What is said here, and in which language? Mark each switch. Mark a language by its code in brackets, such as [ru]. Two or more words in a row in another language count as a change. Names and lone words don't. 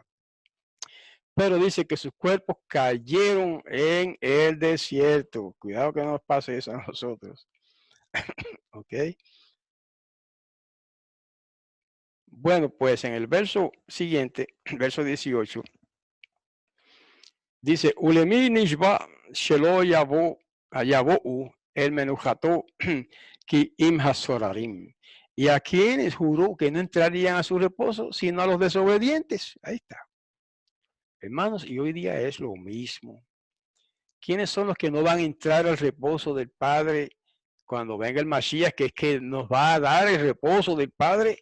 [es] Pero dice que sus cuerpos cayeron en el desierto. Cuidado que no nos pase eso a nosotros. ¿Ok? Bueno, pues en el verso siguiente, verso 18, dice, [he] ולמי נשבע שלא יבאו אל מנוחתו כי אם הסוררים. [es] ¿Y a quienes juró que no entrarían a su reposo, sino a los desobedientes? Ahí está. Hermanos, y hoy día es lo mismo. ¿Quiénes son los que no van a entrar al reposo del Padre cuando venga el Mashiach, que es que nos va a dar el reposo del Padre?